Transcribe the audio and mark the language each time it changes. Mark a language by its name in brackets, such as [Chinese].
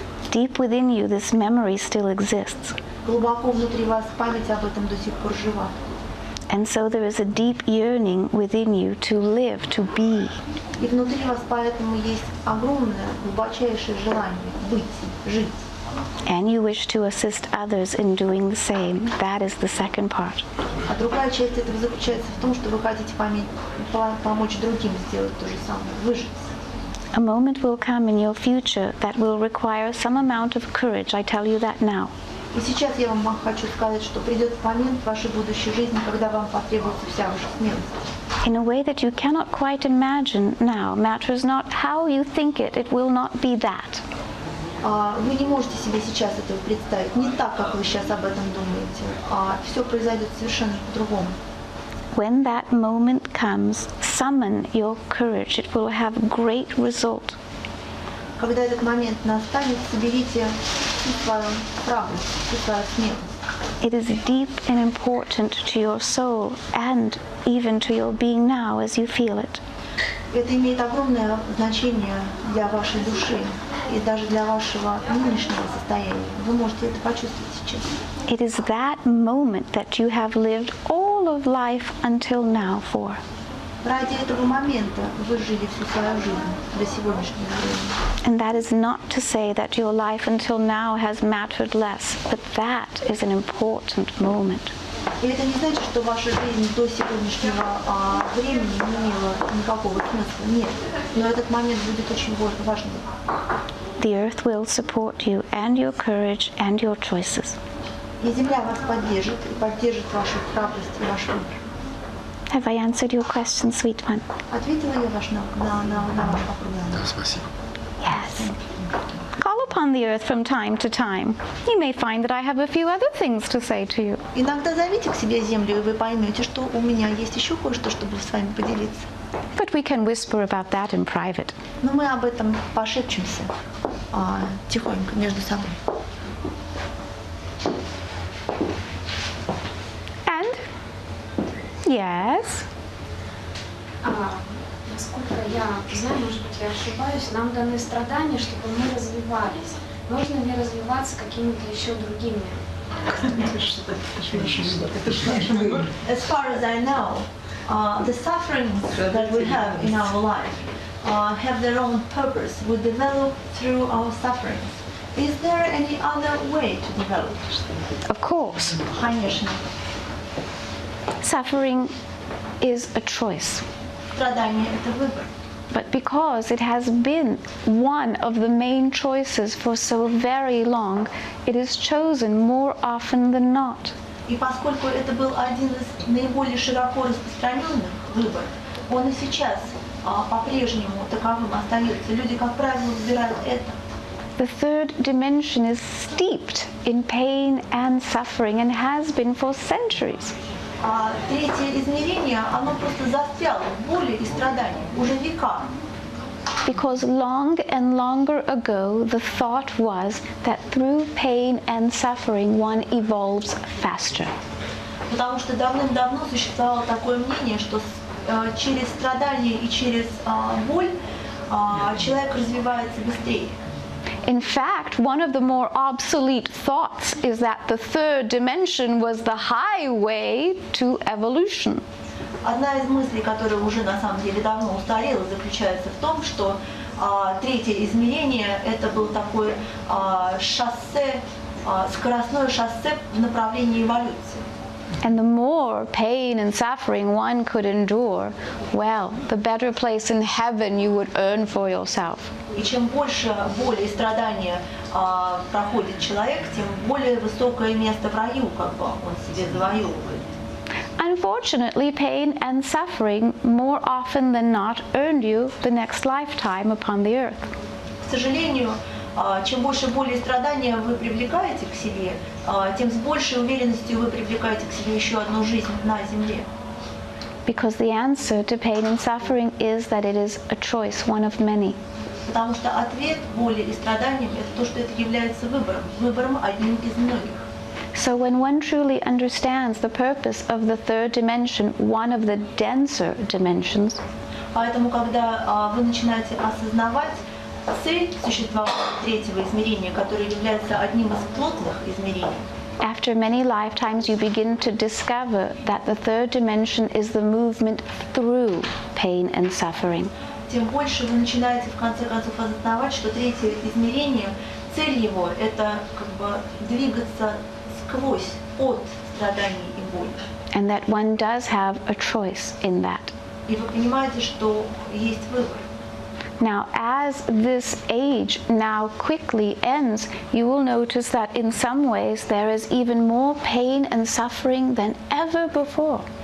[English] Deep within you, this memory still exists. [Russian] Глубоко внутри вас память об этом до сих пор жива. [English] And so there is a deep yearning within you to live, to be. [Russian] И внутри вас поэтому есть огромное, глубочайшее желание быть, жить. [English] And you wish to assist others in doing the same. That is the second part. [Russian] А другая часть этого заключается в том, что вы хотите помочь другим сделать то же самое, выжить. [English] A moment will come in your future that will require some amount of courage. I tell you that now. [Russian] И сейчас я вам хочу сказать, что придет момент в вашей будущей жизни, когда вам потребуется вся ваша смелость. [English] In a way that you cannot quite imagine now. Matters not how you think it. It will not be that. [Russian] Вы не можете себе сейчас этого представить, не так, как вы сейчас об этом думаете, а все произойдет совершенно по-другому. [English] When that moment comes, summon your courage. It will have great result. [Russian] Когда этот момент настанет, соберите всю свою храбрость, всю свою смелость. [English] It is deep and important to your soul and even to your being now as you feel it. [Russian] Это имеет огромное значение для вашей души и даже для вашего нынешнего состояния. Вы можете это почувствовать сейчас. [English] It is that moment that you have lived all of life until now for. [Russian] Ради этого момента вы жили всю свою жизнь до сегодняшнего времени. [English] And that is not to say that your life until now has mattered less, but that is an important moment. [Russian] И это не значит, что ваша жизнь до сегодняшнего времени не имела никакого смысла. Нет. Но этот момент будет очень важным. [English] The earth will support you and your courage and your choices. [Russian] И Земля вас поддержит, и поддержит вашу храбрость и ваш выбор. [English] Have I answered your question, sweet one? [Russian] Ответила я на ваш вопрос? Да, спасибо. [English] Yes. Call upon the earth from time to time. You may find that I have a few other things to say to you. [Russian] Иногда зовите к себе Землю, и вы поймете, что у меня есть еще кое-что, чтобы с вами поделиться. [English] But we can whisper about that in private. [Russian] Но мы об этом пошепчемся тихонько между собой. [English] And? Yes? [Russian] Насколько я знаю, может быть, я ошибаюсь, нам даны страдания, чтобы мы развивались. Нужно ли развиваться какими-то еще другими? [English] As far as I know, the sufferings that we have in our life have their own purpose. We develop through our sufferings. Is there any other way to develop? Of course. [Russian] Конечно. [English] Suffering is a choice. [Russian] Страдание – это выбор. [English] But because it has been one of the main choices for so very long, it is chosen more often than not. [Russian] И поскольку это был один из наиболее широко распространенных выборов, он и сейчас по-прежнему таковым остается. Люди, как правило, выбирают это. [English] The third dimension is steeped in pain and suffering and has been for centuries. [Russian] Третье измерение, оно просто застряло в боли и страдании уже века. [English] Because long and longer ago, the thought was that through pain and suffering, one evolves faster. [Russian] Потому что давным-давно существовало такое мнение, что через страдания и через боль человек развивается быстрее. [English] In fact, one of the more obsolete thoughts is that the third dimension was the highway to evolution. [Russian] Одна из мыслей, которая уже на самом деле давно устарела, заключается в том, что третье измерение это был такой шоссе, скоростное шоссе в направлении эволюции. [English] And the more pain and suffering one could endure, well, the better place in heaven you would earn for yourself. [Russian] И чем больше боли и страдания проходит человек, тем более высокое место в раю, как бы он себе завоевывает. [English] Unfortunately, pain and suffering more often than not earned you the next lifetime upon the earth. [Russian] К сожалению, чем больше боли и страдания вы привлекаете к себе, тем с большей уверенностью вы привлекаете к себе еще одну жизнь на земле. [English] Because the answer to pain and suffering is that it is a choice, one of many. [Russian] Потому что ответ боли и страданиям – это то, что это является выбором одним из многих. [English] So when one truly understands the purpose of the third dimension, one of the denser dimensions, [Russian] Поэтому, когда вы начинаете осознавать цель существования третьего измерения, которое является одним из плотных измерений, [English] after many lifetimes you begin to discover that the third dimension is the movement through pain and suffering. [Russian] тем больше вы начинаете в конце концов осознавать, что третье измерение, цель его – это как бы двигаться сквозь, от страданий и боли. [English] And that one does have a choice in that. [Russian] И вы понимаете, что есть выбор. [English] Now, as this age now quickly ends, you will notice that in some ways there is even more pain and suffering than ever before.